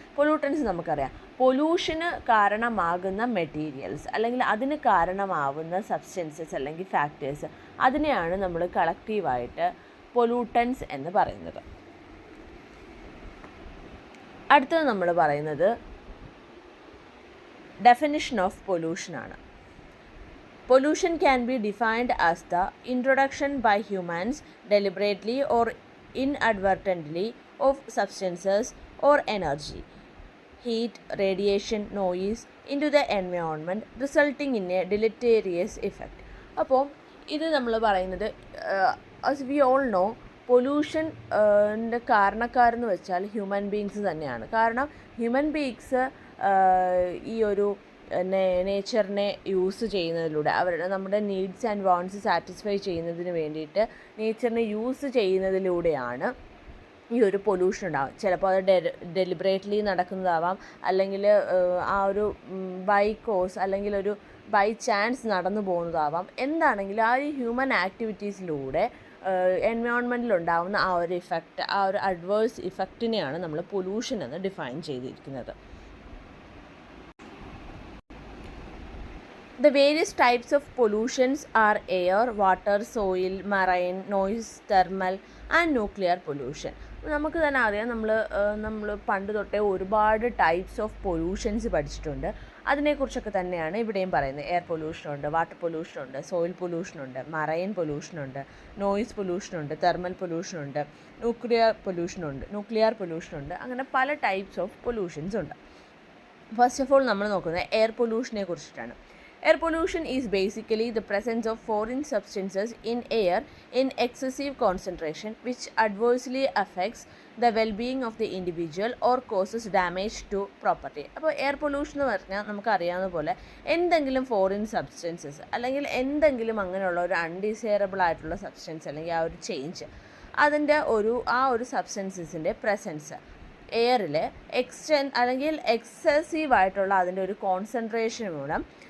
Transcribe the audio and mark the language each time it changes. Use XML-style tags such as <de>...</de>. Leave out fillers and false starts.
<ml>Pollutants നമുക്കറിയാം, പൊല്യൂഷന് കാരണമാകുന്ന materials അല്ലെങ്കിൽ അതിന് കാരണമാവുന്ന സബ്സ്റ്റൻസസ് അല്ലെങ്കിൽ ഫാക്ടേഴ്സ്, അതിനെയാണ് നമ്മൾ കളക്റ്റീവായിട്ട് പൊല്യൂട്ടൻസ് എന്ന് പറയുന്നത്. അടുത്തത് നമ്മൾ പറയുന്നത്</ml> <en>definition of pollution</en> <ml>ആണ്.</ml> <en>Pollution can be defined as the introduction by humans deliberately or inadvertently of substances or energy, heat, radiation, noise into the environment resulting in a deleterious effect.</en> <ml>അപ്പോൾ ഇത് നമ്മൾ പറയുന്നത്</ml> <en>as we all know,</en> <ml>പൊല്യൂഷൻ്റെ കാരണക്കാരെന്ന് വെച്ചാൽ human beings തന്നെയാണ്. കാരണം human beings ഈ ഒരു നേച്ചറിനെ use ചെയ്യുന്നതിലൂടെ നമ്മുടെ നീഡ്സ് ആൻഡ് വാണ്ട്സ് സാറ്റിസ്ഫൈ ചെയ്യുന്നതിന് വേണ്ടിയിട്ട് നേച്ചറിനെ യൂസ് ചെയ്യുന്നതിലൂടെയാണ് ഈ ഒരു പൊല്യൂഷൻ ഉണ്ടാകും. ചിലപ്പോൾ അത് ഡെലിബറേറ്റ്ലി നടക്കുന്നതാവാം, അല്ലെങ്കിൽ ആ ഒരു ബൈ കോസ് അല്ലെങ്കിൽ ഒരു ബൈ ചാൻസ് നടന്നു പോകുന്നതാവാം. എന്താണെങ്കിലും ആ ഒരു ഹ്യൂമൻ ആക്ടിവിറ്റീസിലൂടെ എൻവയോൺമെൻറ്റിൽ ഉണ്ടാകുന്ന ആ ഒരു ഇഫക്റ്റ്, ആ ഒരു അഡ്വേഴ്സ് ഇഫക്റ്റിനെയാണ് നമ്മൾ പൊല്യൂഷൻ എന്ന് ഡിഫൈൻ ചെയ്തിരിക്കുന്നത്.</ml> <en>The various types of pollutions are air, water, soil, marine, noise, thermal and nuclear pollution.</en> <ml>നമുക്ക് തന്നെ അറിയാം, നമ്മൾ പണ്ട് തൊട്ടേ ഒരുപാട് ടൈപ്സ് ഓഫ് പൊല്യൂഷൻസ് പഠിച്ചിട്ടുണ്ട്. അതിനെക്കുറിച്ചൊക്കെ തന്നെയാണ് ഇവിടെയും പറയുന്നത്. Air പൊല്യൂഷനുണ്ട്, water പൊല്യൂഷനുണ്ട്, soil പൊല്യൂഷനുണ്ട്, marine പൊല്യൂഷനുണ്ട്, noise പൊല്യൂഷനുണ്ട്, thermal പൊല്യൂഷനുണ്ട്, nuclear പൊല്യൂഷനുണ്ട്. അങ്ങനെ പല ടൈപ്സ് ഓഫ് പൊല്യൂഷൻസ് ഉണ്ട്. ഫസ്റ്റ് ഓഫ് ഓൾ നമ്മൾ നോക്കുന്നത് എയർ പൊല്യൂഷനെ കുറിച്ചിട്ടാണ്.</ml> <en>Air pollution is basically the presence of foreign substances in air in excessive concentration which adversely affects the well-being of the individual or causes damage to property.</en> <ml>അപ്പോൾ air pollution എന്ന് പറഞ്ഞാൽ നമുക്കറിയാവുന്ന പോലെ എന്തെങ്കിലും foreign substances അല്ലെങ്കിൽ എന്തെങ്കിലും അങ്ങനെയുള്ള ഒരു അൺഡിസൈറബിൾ ആയിട്ടുള്ള സബ്സ്റ്റൻസ് അല്ലെങ്കിൽ ആ ഒരു ചേഞ്ച്, അതിൻ്റെ ആ ഒരു സബ്സ്റ്റൻസസിൻ്റെ പ്രസൻസ് എയറിൽ അല്ലെങ്കിൽ എക്സസീവായിട്ടുള്ള അതിൻ്റെ ഒരു കോൺസെൻട്രേഷൻ മൂലം</ml>